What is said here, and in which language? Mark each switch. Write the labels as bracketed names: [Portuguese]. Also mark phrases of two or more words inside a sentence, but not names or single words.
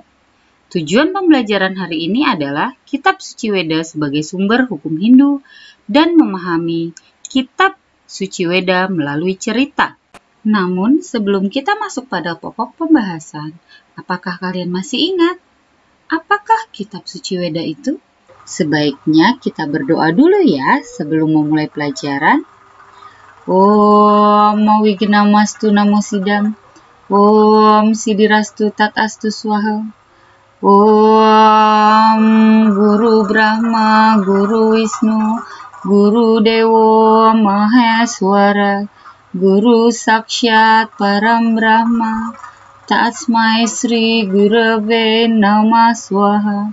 [Indonesian] Tujuan pembelajaran hari ini adalah Kitab Suci Weda sebagai sumber hukum Hindu dan memahami Kitab Suci Weda melalui cerita. Namun, sebelum kita masuk pada pokok pembahasan, apakah kalian masih ingat? Apakah Kitab Suci Weda itu? Sebaiknya kita berdoa dulu ya sebelum memulai pelajaran. [Sanskrit] Om Mawighnamastu Namo Sidam. Om Sidirastu Tatastu Swaha. Om Guru Brahma, Guru Wisnu, Guru Dewa Maheswara, Guru Sakshat Param Brahma, Tatsmai Sri Gurave Namah Swaha.